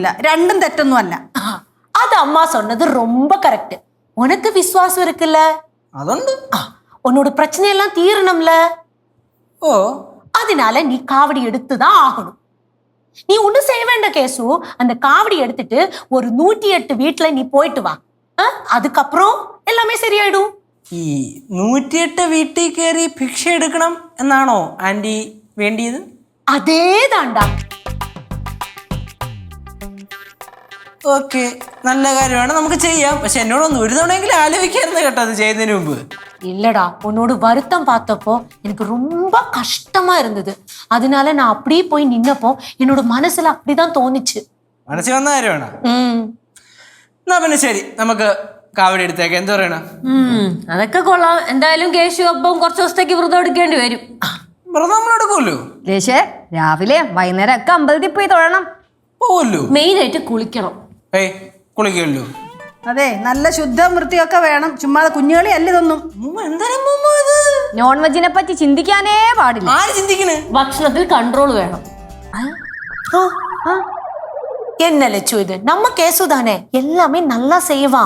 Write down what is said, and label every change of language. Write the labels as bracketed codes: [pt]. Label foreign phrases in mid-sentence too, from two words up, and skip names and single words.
[ml] രണ്ടും തെറ്റൊന്നും അല്ല. [ta] அது அம்மா சொன்னது ரொம்ப கரெக்ட். உனக்கு விசுவாசம் இருக்குல்ல, [ml] അതുണ്ട്. [ta] உன்னோட பிரச்சனை எல்லாம் தீரணும்ல. ഓ, அதனால நீ காவடி எடுத்துதான் ஆகணும். நீ ஒண்ணும் செய்ய வேண்டாம் கேசு. அந்த காவடி எடுத்துட்டு ஒரு 108 வீட்டுல நீ போயிட்டு வா. அதுக்கப்புறம் எல்லாமே சரியாயிடும். [ml] ഈ 108 വീട്ടിൽ കയറി ഭിക്ഷ എടുക്കണം എന്നാണോ ആന്റി വേണ്ടിയത്? അതേതാണ്ടാ. ഓക്കെ, നല്ല കാര്യമാണ്, നമുക്ക് ചെയ്യാം. പക്ഷെ എന്നോടൊന്ന് ഒരു തവണയെങ്കിലും ആലോചിക്കായിരുന്നു കേട്ടോ അത് ചെയ്യുന്നതിന് മുമ്പ്. இல்லடா, உன்னோட வருத்தம் பார்த்தப்போ எனக்கு ரொம்ப கஷ்டமா இருந்தது. அதனால நான் அப்படியே போய் நின்னப்போ என்னோட மனசுல அப்படிதான் தோணுச்சு. മനസ്സിൽ വന്ന കാര്യമാണ്. എന്നാ പിന്നെ ശരി, നമുക്ക് കാവടി എടുത്തേക്ക്. എന്താ പറയണ? അതൊക്കെ കൊള്ളാം. എന്തായാലും കേശു അപ്പം കുറച്ച് ദിവസത്തേക്ക് വ്രതം എടുക്കേണ്ടി വരും. വ്രതം നമ്മൾ എടുക്കുമല്ലോ. ദേശേ, രാവിലെ വൈകുന്നേരം ഒക്കെ അമ്പലത്തിൽ പോയി തൊഴണം. പോവല്ലോ. മെയിനായിട്ട് കുളിക്കണം. ഏയ്, കുളിക്കുമല്ലോ. അതെ, നല്ല ശുദ്ധം വൃത്തിയൊക്കെ വേണം. ചുമ്മാതെ കുഞ്ഞുകളി അല്ല ഇതൊന്നും. നോൺ വെജിനെ പറ്റി ചിന്തിക്കാനേ പാടില്ല. ആര് ചിന്തിക്കണ്? ഭക്ഷണത്തിൽ കൺട്രോൾ വേണം. [ta] என்ன லட்சு இது? நம்ம கேசு தானே, எல்லாமே நல்லா செய்வான்.